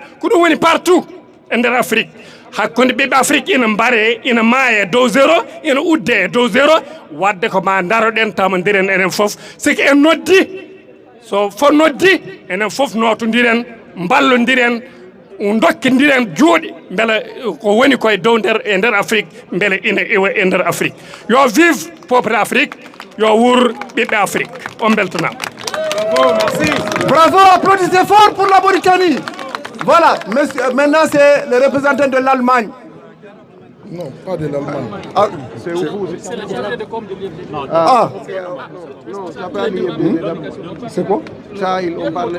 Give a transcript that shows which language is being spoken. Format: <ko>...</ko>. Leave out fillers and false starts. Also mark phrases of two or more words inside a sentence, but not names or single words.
<ff>ko ɗum woni partout e nder Afrique hakkude ɓiɓɓe Afrique ina mbare ina maaya dow zéro ina udde e dow zéro wadde ko ma daroɗen tamodiren enen fof siki en noddi so fo noddi enen fof notodiren ballodiren dokkidiren juuɗe beele ko woni koye dow nder Afrique beele ina iwa e nder Afrique yo</ff> <fr>vive peuple d'Afrique</fr> <ff>yo wuur ɓiɓɓe Afrique on beltanama.</ff> <fr>Bravo, applaudissez fort pour la Mauritanie. Voilà, monsieur, maintenant c'est le représentant de l'Allemagne. Non, pas de l'Allemagne. Ah, c'est vous. Ah. C'est quoi? Ça, on parle.</fr>